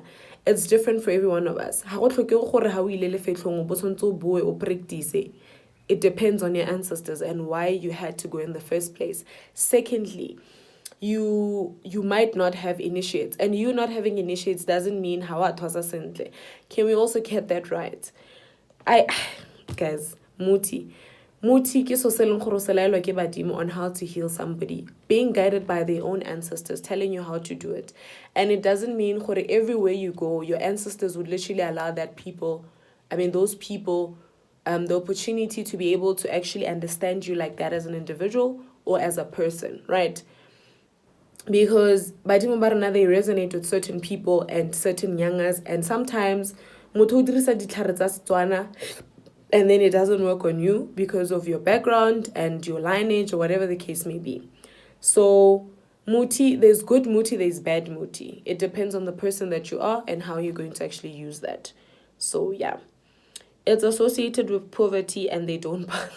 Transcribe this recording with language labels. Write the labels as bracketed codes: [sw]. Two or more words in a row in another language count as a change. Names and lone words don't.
[en] It's different for every one of us. It depends on your ancestors and why you had to go in the first place. Secondly, you might not have initiates, and you not having initiates doesn't mean how it was ascended. Can we also get that right? Guys, [tn] muti ke so seleng gore selaelwa ke badimo [en] on how to heal somebody, being guided by their own ancestors, telling you how to do it. And it doesn't mean gore everywhere you go your ancestors would literally allow those people the opportunity to be able to actually understand you like that as an individual or as a person, right? Because [tn] badimo ba rena [en] they resonate with certain people and certain yangas, and sometimes [tn] motho o dirisa ditlhare tsa Setswana [en] and then it doesn't work on you because of your background and your lineage or whatever the case may be. So muti, there's good muti, there's bad muti. It depends on the person that you are and how you're going to actually use that. So yeah, it's associated with poverty and they don't.